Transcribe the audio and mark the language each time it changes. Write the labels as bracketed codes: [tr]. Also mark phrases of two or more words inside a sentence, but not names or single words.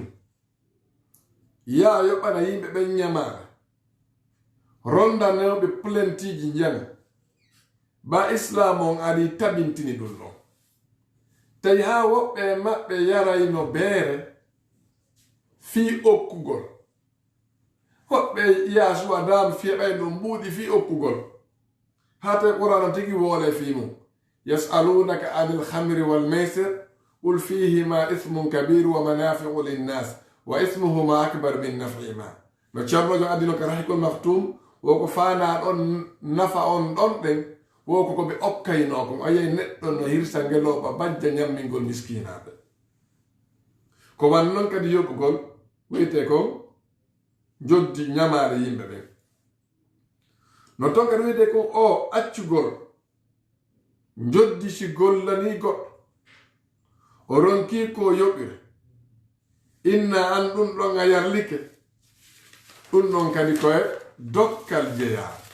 [ff] ya yoɓana yimɓe ɓen ñamaɗa rondanewɓe plentiji jana ba islam on ari tabintini ɗum ɗon tawi ha woɓɓe maɓɓe yarayno beere fi okkugol hoɓɓe yasu adam fiyeɓay ɗum ɓuuɗi fi okkugol ha tawi qur'an tigi woole fi mum [ar] يسألونك عن الخمر والميسر قل فيهما إثم كبير ومنافع للناس و إثمهما أكبر من نفعهما [ff] no ceernojo addino ka rahikol maktum woko faana ɗon nafa on ɗon ɗen woko koɓe okkayno kon ayay neɗɗo no hirsa ngeloɓa bajja ñammingol miskinaɓe ko wan noon kadi yoɓugol wiyete kon joddi ñamaare yimɓe ɓen no ton kadi wiyete kon o accugol joddi si gollani goɗɗo o ronki ko yoɓire inna an ɗum ɗon a yarlike ɗum ɗon kadi koye dokkal jeyaa